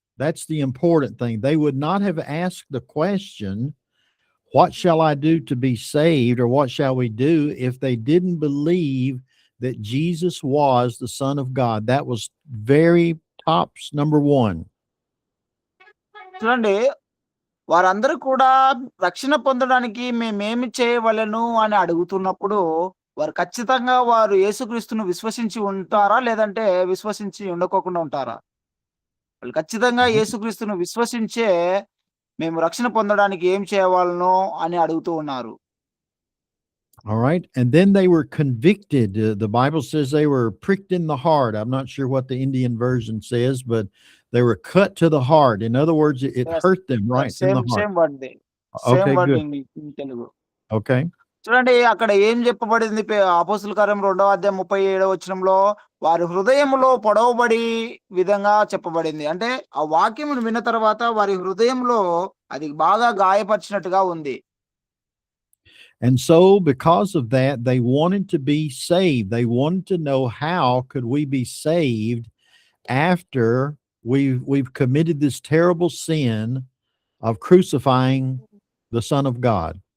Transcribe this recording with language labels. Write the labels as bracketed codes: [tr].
[en] That's the important thing. They would not have asked the question, what shall I do to be saved, or what shall we do, if they didn't believe that Jesus was the Son of God. That was very tops number one. [te] చూడండి వారందరూ కూడా రక్షణ పొందడానికి మేమేమి చేయవలెను అని అడుగుతున్నప్పుడు వారు ఖచ్చితంగా వారు యేసుక్రీస్తును విశ్వసించి ఉంటారా? లేదంటే విశ్వసించి ఉండకోకుండా ఉంటారా? వాళ్ళు ఖచ్చితంగా యేసుక్రీస్తును విశ్వసించే మేము రక్షణ పొందడానికి ఏం చేయవలెను అని అడుగుతూ ఉన్నారు. [en] All right. And then they were convicted. The Bible says they were pricked in the heart. I'm not sure what the Indian version says, but they were cut to the heart. In other words, it Yes. hurt them right in the heart. Same word Okay, word good. In Telugu. Okay. [te] చూడండి అక్కడ ఏం చెప్పబడింది అపోస్తుల కార్యం 2వ అధ్యాయం 37వ వచనంలో వారి హృదయములో పొడవబడి విధంగా చెప్పబడింది. అంటే ఆ వాక్యమును విన్న తర్వాత వారి హృదయంలో అది బాగా గాయపరిచినట్టుగా ఉంది. [en] And so because of that, they wanted to be saved. They wanted to know, how could we be saved after we've committed this terrible sin of crucifying the Son of God.